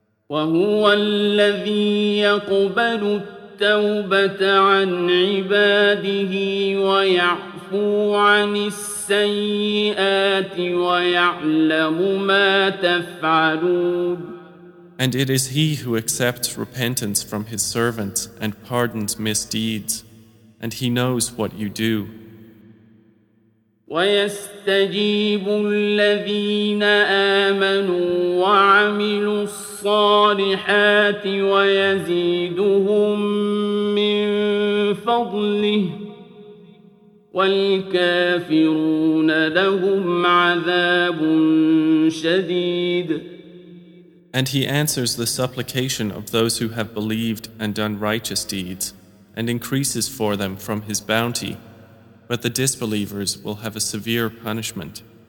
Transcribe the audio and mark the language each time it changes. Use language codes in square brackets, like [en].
[ar] وَهُوَ الَّذِي يَقْبَلُ التَّوْبَةَ عَنْ عِبَادِهِ وَيَعْفُو عَنِ السَّيِّئَاتِ وَيَعْلَمُ مَا تَفْعَلُونَ. [en] And it is He who accepts repentance from His servants and pardons misdeeds, and He knows what you do. [ar] ويستجيب الذين آمنوا وعملوا الصالحات ويزيدهم من فضله والكافرون لهم عذاب شديد. [en] And he answers the supplication of those who have believed and done righteous deeds, and increases for them from his bounty, but the disbelievers will have a severe punishment.